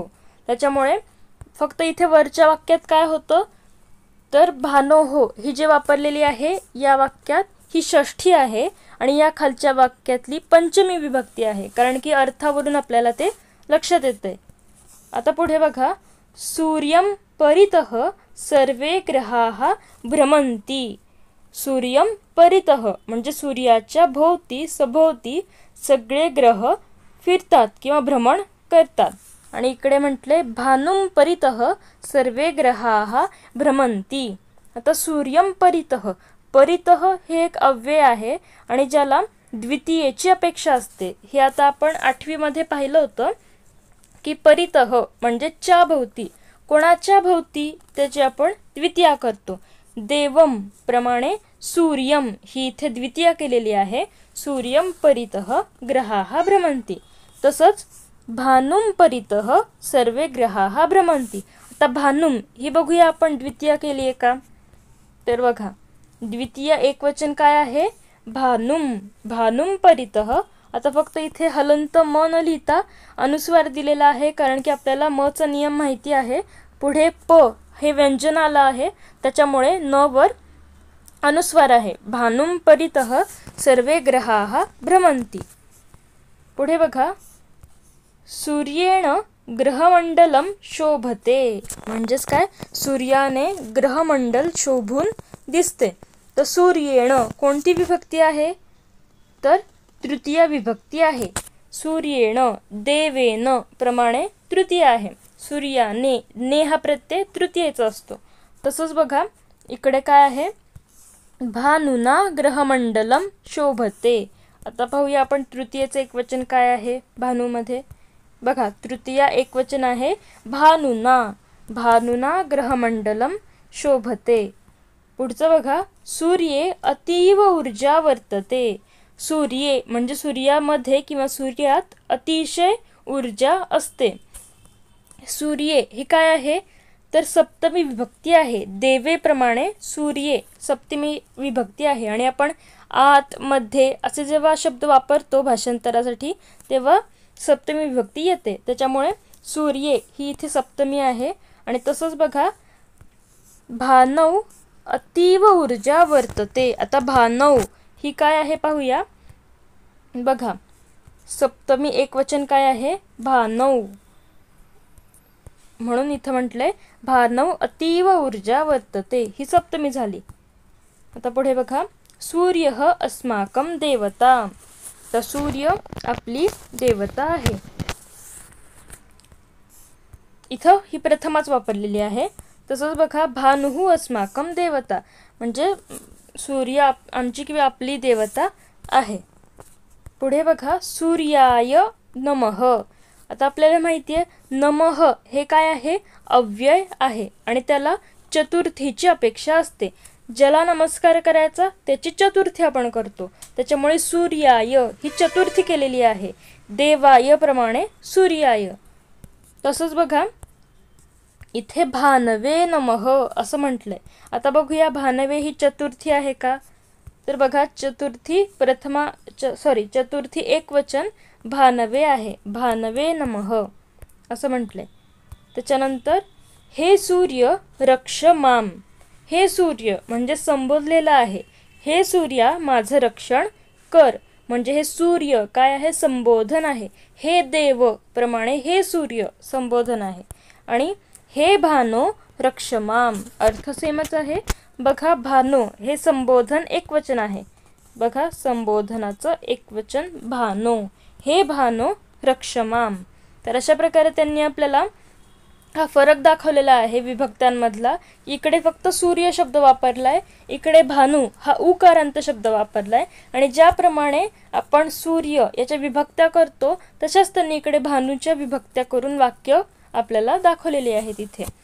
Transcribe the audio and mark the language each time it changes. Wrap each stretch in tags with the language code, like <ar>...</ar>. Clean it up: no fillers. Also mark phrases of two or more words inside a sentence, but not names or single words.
<mr>त्याच्यामुळे फक्त इथे वरच्या वाक्यात काय होतं, तर भानोहो ही जे वापरलेली आहे या वाक्यात ही षष्ठी आहे, आणि या खालच्या वाक्यातली पंचमी विभक्ती आहे, कारण की अर्थावरून आपल्याला ते लक्षात येते. आता पुढे बघा,</mr> <sa>सूर्यम परितः सर्वे ग्रहाः भ्रमन्ति. सूर्यम परितः</sa> <mr>म्हणजे सूर्याच्या भोवती सभोवती सगळे ग्रह फिरतात किंवा भ्रमण करतात. आणि इकडे म्हटले</mr> <sa>भानुम परितः सर्वे ग्रहाः भ्रमन्ति.</sa> <mr>आता</mr> <sa>सूर्यम परितः,</sa> <mr>परितः हे एक अव्यय आहे आणि ज्याला द्वितीयेची अपेक्षा असते. हे आता आपण 8वी मध्ये पाहिलं होतं की परितः म्हणजे च्या भोवती, कोणाच्या भोवती त्याची आपण द्वितीया करतो. देवम प्रमाणे सूर्यम ही इथे द्वितीया केलेली आहे,</mr> <sa>सूर्यम परितः ग्रहाः भ्रमन्ति. तसंच भानुम परितः सर्वे ग्रहाः भ्रमन्ति.</sa> <mr>आता भानुम ही बघूया आपण द्वितीया केली आहे का, तर बघा द्वितीय एकवचन काय आहे, भानुम.</mr> <sa>भानुम परितः.</sa> <mr>आता फक्त इथे हलंत म न लिहिता अनुस्वार दिलेला आहे, कारण की आपल्याला म चा नियम माहिती आहे. पुढे प हे व्यंजन आलं आहे, त्याच्यामुळे न वर अनुस्वार आहे.</mr> <sa>भानुम परितः सर्वे ग्रहाः भ्रमन्ति.</sa> <mr>पुढे बघा,</mr> <sa>सूर्येण ग्रहमंडलम शोभते.</sa> <mr>म्हणजेच काय, सूर्याने ग्रहमंडल शोभून दिसते. तर सूर्येण कोणती विभक्ती आहे, तर तृतीय विभक्ती आहे.</mr> <sa>सूर्येण देवेन</sa> <mr>प्रमाणे तृतीय आहे. सूर्याने, ने हा प्रत्यय तृतीयेचा असतो. तसंच बघा इकडे काय आहे,</mr> <sa>भानुना ग्रहमंडलम शोभते.</sa> <mr>आता पाहूया आपण तृतीयेचे एकवचन काय आहे भानूमध्ये. बघा तृतीया एकवचन आहे भानुना.</mr> <sa>भानुना ग्रहमंडलम शोभते.</sa> <mr>पुढचं बघा,</mr> <sa>सूर्ये अतीव ऊर्जा वर्तते.</sa> <mr>सूर्ये म्हणजे सूर्यामध्ये किंवा सूर्यात अतिशय ऊर्जा असते. सूर्ये ही काय आहे, तर सप्तमी विभक्ती आहे. देवेप्रमाणे सूर्ये सप्तमी विभक्ती आहे. आणि आपण आत, मध्ये असे जेव्हा शब्द वापरतो भाषांतरासाठी तेव्हा सप्तमी विभक्ती येते. त्याच्यामुळे सूर्ये ही इथे सप्तमी आहे. आणि तसंच बघा,</mr> <sa>भानौ अतीव ऊर्जा वर्तते.</sa> <mr>आता भानौ ही काय आहे पाहूया. बघा सप्तमी एकवचन काय आहे, भानौ. म्हणून इथं म्हटलंय</mr> <sa>भानौ अतीव ऊर्जा वर्तते,</sa> <mr>ही सप्तमी झाली. आता पुढे बघा,</mr> <sa>सूर्यः अस्माकं देवता,</sa> <mr>तर सूर्य आपली देवता आहे. इथं ही प्रथमाच वापरलेली आहे. तसंच बघा,</mr> <sa>भानुः अस्माकं देवता,</sa> <mr>म्हणजे सूर्य आमची किंवा आपली देवता आहे. पुढे बघा,</mr> <sa>सूर्याय नमः.</sa> <mr>आता आपल्याला माहिती आहे नमः हे काय आहे, अव्यय आहे आणि त्याला चतुर्थीची अपेक्षा असते. ज्याला नमस्कार करायचा त्याची चतुर्थी आपण करतो, त्याच्यामुळे सूर्याय ही चतुर्थी केलेली आहे. देवाय प्रमाणे सूर्याय. तसंच बघा, इथे</mr> <sa>भानवे नमः</sa> <mr>असं म्हटलंय. आता बघूया भानवे ही चतुर्थी आहे का, तर बघा चतुर्थी चतुर्थी एकवचन भानवे आहे.</mr> <sa>भानवे नमः</sa> <mr>असं म्हटलंय. त्याच्यानंतर</mr> <sa>हे सूर्य रक्ष माम,</sa> <mr>हे सूर्य म्हणजे संबोधलेलं आहे. हे सूर्या माझं रक्षण कर, म्हणजे हे सूर्य काय आहे, संबोधन आहे. हे देव प्रमाणे हे सूर्य संबोधन आहे.</mr> <sa>आणि हे भानो रक्ष माम,</sa> <mr>अर्थ सेमच आहे. बघा, भानो हे संबोधन एकवचन आहे. बघा, संबोधनाचं एकवचन भानो.</mr> <sa>हे भानो रक्ष माम.</sa> <mr>तर अशा प्रकारे त्यांनी आपल्याला हा फरक दाखवलेला आहे विभक्त्यांमधला. इकडे फक्त सूर्य शब्द वापरलाय, इकडे भानू हा उकारांत शब्द वापरलाय. आणि ज्याप्रमाणे आपण सूर्य याच्या विभक्त्या करतो तशाच त्यांनी इकडे भानूच्या विभक्त्या करून वाक्य आपल्याला दाखवलेली आहेत इथे.</mr>